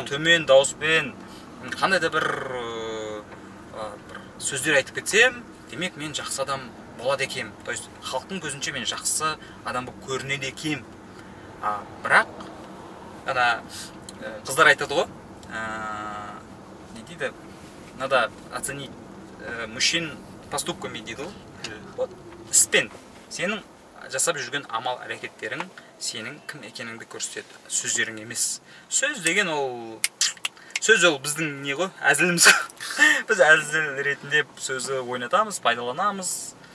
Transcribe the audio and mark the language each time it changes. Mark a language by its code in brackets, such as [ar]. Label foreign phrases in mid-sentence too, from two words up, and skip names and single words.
[kk] төмен дауыспен қандай да бір сөздер айтып кетсем, демек мен жақсы адам болады екем. [ru] То есть [kk] халықтың көзінше мен жақсы адам болып көрінеді екем. Бірақ ана қыздар айтады ғой, не дейді, [ru] надо оценить мужчин поступками [kk] дейді ғой. Іспен сенің жасап жүрген амал әрекеттерің сенің кім екеніңді көрсетеді, сөздерің емес. Сөз деген ол біздің не ғой, әзіліміз. Біз әзіл ретінде сөзі ойнатамыз, пайдаланамыз.